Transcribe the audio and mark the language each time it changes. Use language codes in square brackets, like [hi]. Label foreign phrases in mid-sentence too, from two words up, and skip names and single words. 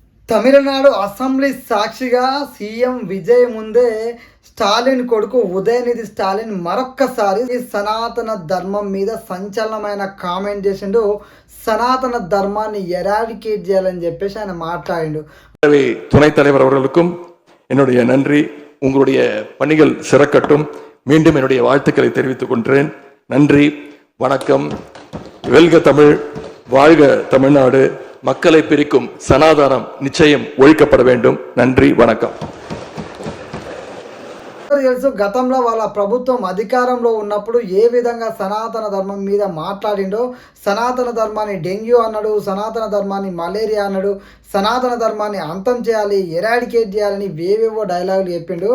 [te] తమిళనాడు అసెంబ్లీ సాక్షిగా సీఎం విజయ్ ముందే స్టాలిన్ కొడుకు ఉదయనిధి స్టాలిన్ మరొక్కసారి సనాతన ధర్మం మీద సంచలనమైన కామెంట్ చేసిండు. సనాతన ధర్మాన్ని ఎరాడికేట్ చేయాలని చెప్పేసి ఆయన మాట్లాడిండు. [ta] துணைத் தலைவர் அவர்களுக்கும் என்னுடைய நன்றி. உங்களுடைய பணிகள் சிறக்கட்டும். மீண்டும் என்னுடைய வாழ்த்துக்களை தெரிவித்துக் கொள்கிறேன். நன்றி, வணக்கம். வெல்க தமிழ், வாழ்க தமிழ்நாடு. மக்களை பிரிக்கும் சனாதனம் நிச்சயம் ஒழிக்கப்பட வேண்டும். நன்றி, வணக்கம். [te] తెలుసు గతంలో వాళ్ళ ప్రభుత్వం అధికారంలో ఉన్నప్పుడు ఏ విధంగా సనాతన ధర్మం మీద మాట్లాడిండో. సనాతన ధర్మాన్ని డెంగ్యూ అన్నాడు, సనాతన ధర్మాన్ని మలేరియా అన్నాడు, సనాతన ధర్మాన్ని అంతం చేయాలి, ఎరాడికేట్ చేయాలని వేవేవో డైలాగులు చెప్పిండు.